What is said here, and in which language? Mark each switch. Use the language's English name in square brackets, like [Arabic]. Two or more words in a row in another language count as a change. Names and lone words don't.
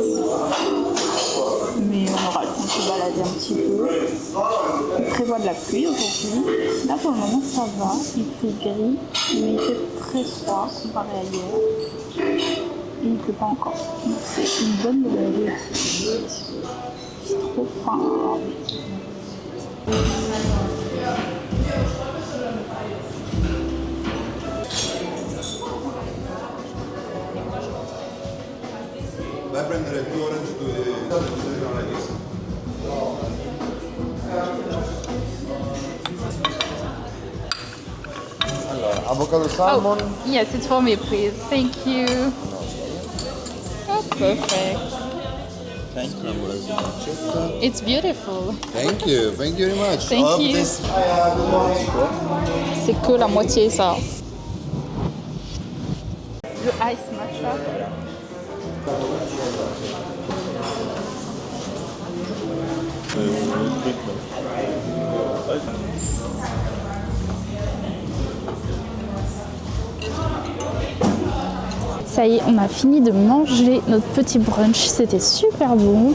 [French] Mais on aura le temps de se balader un petit peu. On prévoit de la pluie aujourd'hui. Là pour le moment ça va, il fait gris, mais il fait très froid comparé à hier. Et il ne pleut pas encore. Donc c'est une bonne nouvelle. J'ai trop faim. [Italian] Vai a prendere 2 orange, 2 alla lista. Allora, [English] avocado salmon. Oh, yes, it's for me, please. Thank you. Oh, perfect. Thank you. It's beautiful. Thank you very much. Thank Of you. this- [French] C'est que la moitié ça. Le [English] ice matcha. [French] Ça y est, on a fini de manger notre petit brunch, c'était super bon.